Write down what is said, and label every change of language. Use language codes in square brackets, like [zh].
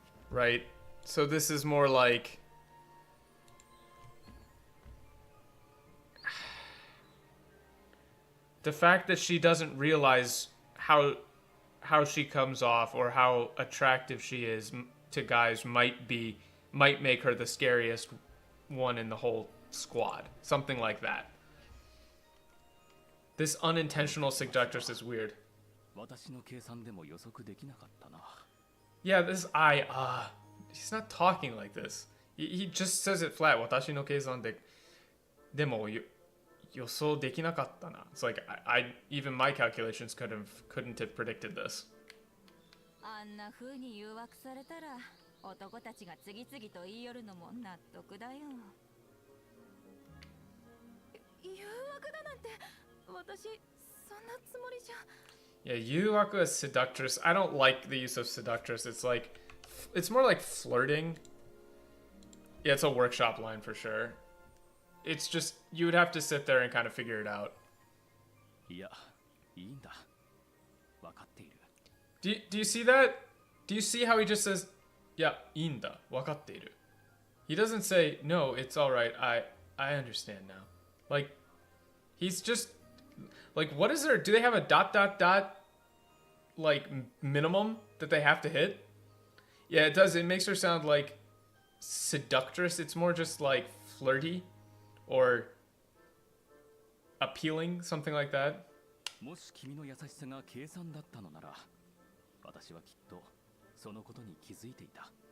[en] Right? So this is more like the fact that she doesn't realize how she comes off or how attractive she is to guys might make her the scariest one in the whole squad. Something like that. This unintentional seductress is weird. [ja] 私の計算でも予測できなかったな。 [en] Yeah, he's not talking like this. He just says it flat. [ja] 私の計算でも予想できなかったな. [en] It's like even my calculations couldn't have predicted this. [ja] あんな風に誘惑されたら男たちが次々と言い寄るのも納得だよ。誘惑だなんて私そんなつもりじゃ。 [en] Yeah, yuwaku is seductress. I don't like the use of seductress. It's more like flirting. Yeah, it's a workshop line for sure. It's just, you would have to sit there and kind of figure it out. [ja] いや、いいんだ。わかっている。 [en] Do you see that? Do you see how he just says, yeah, [ja] いいんだ。わかっている. [en] He doesn't say, no, it's alright. I understand now. Like, he's just, like, what is there? Do they have a ... like, minimum that they have to hit? Yeah, it does. It makes her sound like seductress. It's more just like flirty or appealing, something like that. [ja] もし君の優しさが計算だったのなら、私はきっとそのことに気づいていた。